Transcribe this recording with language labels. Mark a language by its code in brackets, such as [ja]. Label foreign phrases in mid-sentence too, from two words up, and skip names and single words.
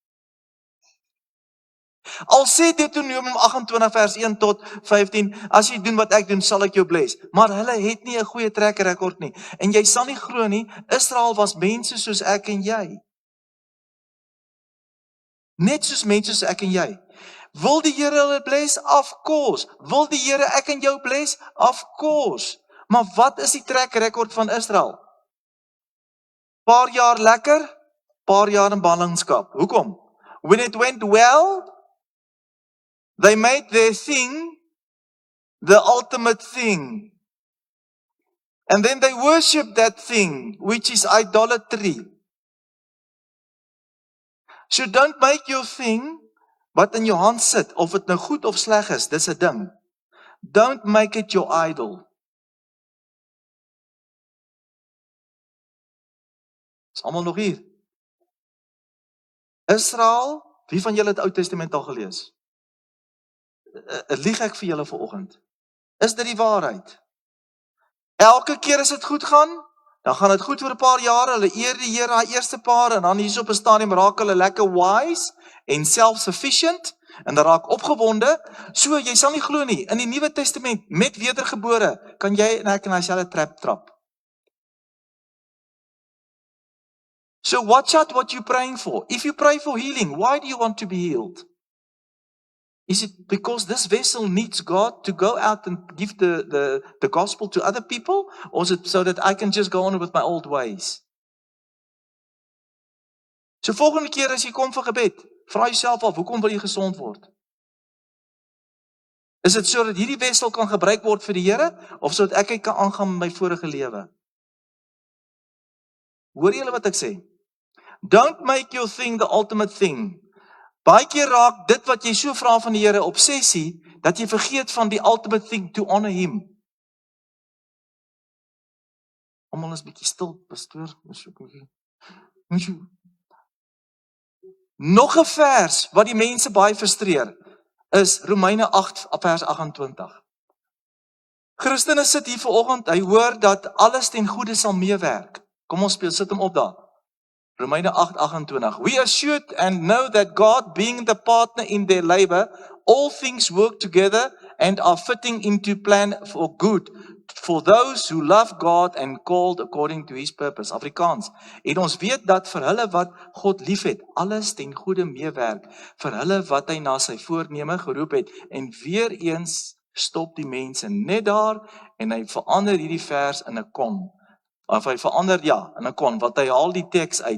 [af] Al sê Deuteronomium 28 vers 1 tot 15, as jy doen wat ek doen, sal ek jou bless. Maar hulle het nie 'n goeie [en] track record [af] nie. En jy sal nie glo nie, Israel was mense soos ek en jy. Net soos mense soos ek en jy. Wil die Here hulle bless? [en] Of course. [af] Wil die Here ek en jou bless? [en] Of course. [af] Maar wat is die [en] track record [af] van Israel? Paar jaar lekker, paar jaar in ballingskap. Hoekom? [en] When it went well, they made their thing the ultimate thing. And then they worship that thing, which is idolatry. So don't make your thing [af] wat in jou hand sit, of dit nou goed of sleg is, dis 'n ding. [en] Don't make it your idol. [af] Is almal nog hier? Israel, wie van julle het Ou Testament al gelees? Lieg ek vir julle vanoggend? Is dit die waarheid? Elke keer as dit goed gaan, dan gaan dit goed vir 'n paar jare, hulle eer die Here daai eerste paar, en dan hier op 'n stadium raak hulle lekker wise en self-sufficient, en dan raak opgewonde. So, jy sal nie glo nie, in die Nuwe Testament, met wedergebore, kan jy en ek in dieselfde trap. [en] So watch out what you're praying for. If you pray for healing, why do you want to be healed? Is it because this vessel needs God to go out and give the gospel to other people? Or is it so that I can just go on with my old ways? [af] So volgende keer as jy kom vir gebed, vra jouself af, hoekom wil jy gesond word? Is dit so dat hierdie vessel kan gebruik word vir die Here, of sodat ek kan aangaan met my vorige lewe? Hoor julle wat ek sê? [en] Don't make your thing the ultimate thing. [af] Baie keer raak dit wat jy so vra van die Here obsessie, dat jy vergeet van die [en] ultimate thing to honor him. [af] Almal is bietjie stil, pastoor. Nog 'n vers wat die mense baie frustreer, is Romeine 8 vers 28. Christene sit hier vanoggend, hy hoor dat alles ten goeie sal meewerk. Kom ons sit hom op daar. Romeine 8:28. [en] We assured and know that God, being the partner in their labor, all things work together and are fitting into plan for good for those who love God and called according to his purpose. [af] Afrikaans. En ons weet dat vir hulle wat God liefhet, alles ten goeie meewerk, vir hulle wat hy na sy voorneme geroep het. En weer eens stop die mense net daar en hy verander hierdie vers in 'n kon. Of hy verander, in 'n kon, wat hy haal die teks uit.